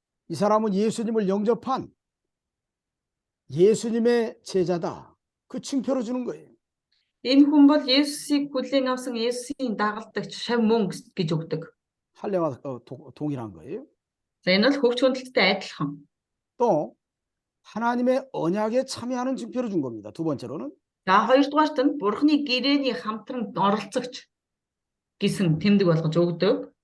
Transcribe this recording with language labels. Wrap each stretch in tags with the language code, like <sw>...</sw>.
<ko>이 사람은 예수님을 영접한 예수님의 제자다. 그 증표로 주는 거예요.</ko> <mn>Энэ хүн бол Есүсийг хүлээн авсан Есүсийн дагалдагч шав мөн гэж өгдөг.</mn> <ko>할례와 동일한 거예요.</ko> <mn>За энэ бол хөвч хөндлөлттэй адилхан.</mn> <ko>또 하나님의 언약에 참여하는 증표로 준 겁니다. 두 번째로는</ko> <mn>За хоёрдугаарт нь бурхны гэрээний хамтран оролцогч гэсэн тэмдэг болгож өгдөг.</mn>